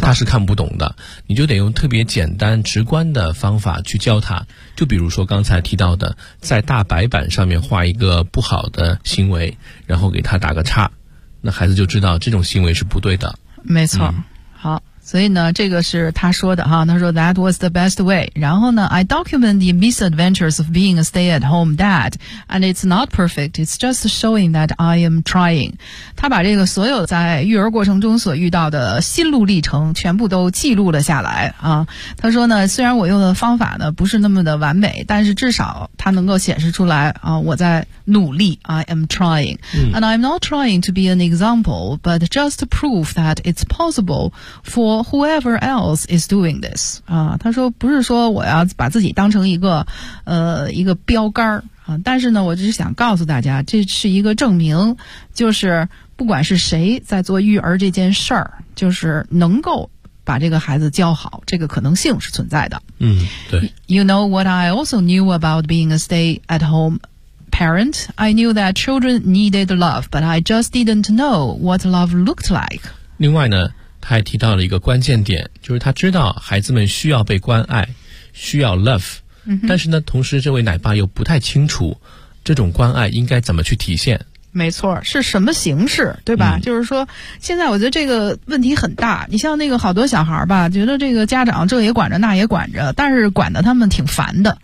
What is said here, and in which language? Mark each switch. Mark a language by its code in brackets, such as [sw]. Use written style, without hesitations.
[zh] 他是看不懂的。你就得用特别简单、直观的方法去教他。就比如说刚才提到的，在大白板上面画一个不好的行为，然后给他打个叉，那孩子就知道这种行为是不对的。没错。嗯，好，所以呢，这个是他说的哈。他说 [en] that was the best way。 [zh] 然后呢 [en] ，I document the misadventures of being a stay-at-home dad, and it's not perfect. It's just showing that I am trying。 [zh] 他把这个所有在育儿过程中所遇到的心路历程全部都记录了下来啊。他说呢，虽然我用的方法呢不是那么的完美，但是至少他能够显示出来啊，我在努力。 [en] I am trying,、嗯、 and I'm not trying to be an example, but just prove that it's possible for。 Whoever else is doing this [zh] 啊，他说不是说我要把自己当成一个标杆啊，但是呢，我只是想告诉大家，这是一个证明，就是不管是谁在做育儿这件事儿，就是能够把这个孩子教好，这个可能性是存在的。嗯，对。 [en] You know what I also knew about being a stay-at-home parent? I knew that children needed love, but I just didn't know what love looked like. [zh] 另外呢。他还提到了一个关键点，就是他知道孩子们需要被关爱，需要 love、嗯、但是呢，同时这位奶爸又不太清楚这种关爱应该怎么去体现。没错，是什么形式，对吧、嗯、就是说现在我觉得这个问题很大，你像那个好多小孩吧，觉得这个家长这也管着那也管着，但是管得他们挺烦的，